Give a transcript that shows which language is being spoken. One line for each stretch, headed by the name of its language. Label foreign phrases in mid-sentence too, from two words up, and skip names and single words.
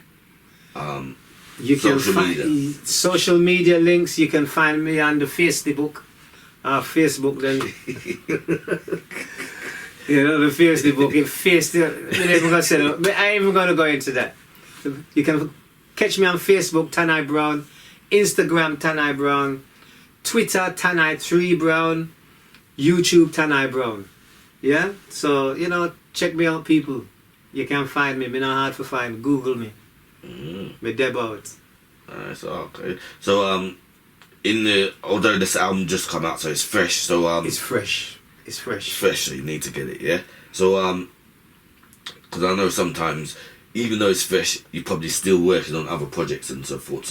English: you can find social media links. You can find me on the Facebook. Then you know the Facebook. I ain't even gonna go into that. You can catch me on Facebook, Tann Browne, Instagram Tann Browne, Twitter Tann3 Browne, YouTube Tann Browne. Yeah. So you know. Check me out, people. You can find me. Me not hard to find. Google me. Me deb out. Alright, so okay. So although this album just come out, so it's fresh. So It's fresh. It's fresh. it's fresh, so you need to get it, yeah. So because I know sometimes, even though it's fresh, you're probably still working on other projects and so forth.